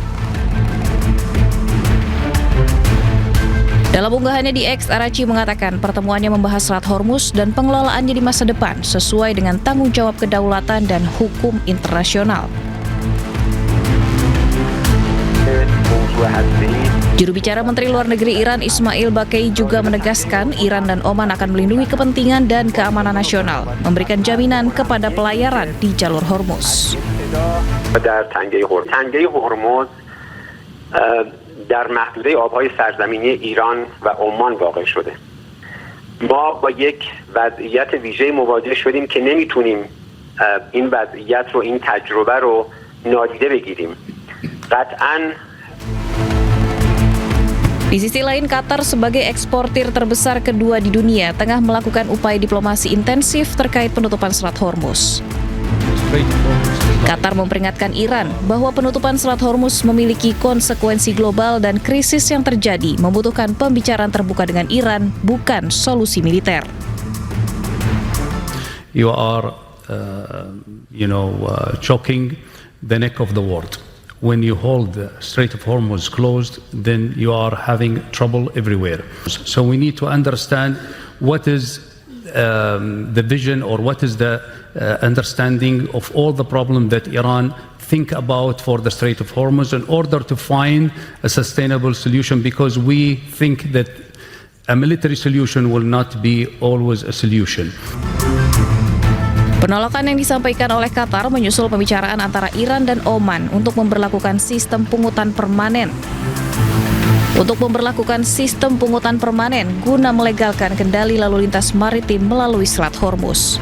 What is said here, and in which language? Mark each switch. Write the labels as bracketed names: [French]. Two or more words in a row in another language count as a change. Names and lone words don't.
[Indonesian] Dalam unggahannya di X, Araghchi mengatakan pertemuannya membahas Selat Hormuz dan pengelolaannya di masa depan sesuai dengan tanggung jawab kedaulatan dan hukum internasional. Juru bicara Menteri Luar Negeri Iran Ismail Baqai juga menegaskan Iran dan Oman akan melindungi kepentingan dan keamanan nasional, memberikan jaminan kepada pelayaran di jalur Hormuz. [Persian] تنگه هرمز در محدوده آبهای سرزمینی ایران و عمان واقع شده. ما با یک وضعیت ویژه مواجه شدیم که نمیتونیم این وضعیت رو، این تجربه رو نادیده بگیریم. قطعاً. [Indonesian] Di sisi lain, Qatar sebagai eksportir terbesar kedua di dunia tengah melakukan upaya diplomasi intensif terkait penutupan Selat Hormuz. Qatar memperingatkan Iran bahwa penutupan Selat Hormuz memiliki konsekuensi global dan krisis yang terjadi membutuhkan pembicaraan terbuka dengan Iran, bukan solusi militer. [English] You are, choking the neck of the world. When you hold the Strait of Hormuz closed, then you are having trouble everywhere. So we need to understand what is the vision or what is the understanding of all the problems that Iran think about for the Strait of Hormuz in order to find a sustainable solution, because we think that a military solution will not be always a solution. [Indonesian] Penolakan yang disampaikan oleh Qatar menyusul pembicaraan antara Iran dan Oman untuk memberlakukan sistem pungutan permanen. Untuk memberlakukan sistem pungutan permanen guna melegalkan kendali lalu lintas maritim melalui Selat Hormuz.